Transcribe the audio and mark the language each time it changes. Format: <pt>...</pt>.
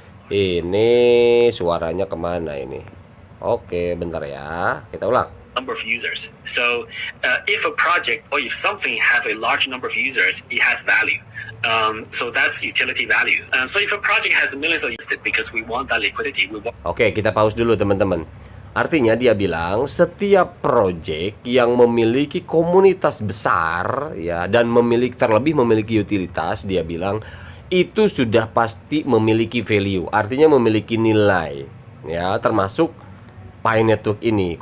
<id>Ini suaranya kemana ini? Oke, bentar ya. Kita ulang.</id> <en>Number of users. So if a project or if something have a large number of users, it has value. So that's utility value. So if a project has millions of users, because we want that liquidity,</en> <id>Oke, kita pause dulu teman-teman. Artinya dia bilang setiap project yang memiliki komunitas besar ya dan terlebih memiliki utilitas, dia bilang itu sudah pasti memiliki value, artinya memiliki nilai ya, termasuk Pi Network ini.</id>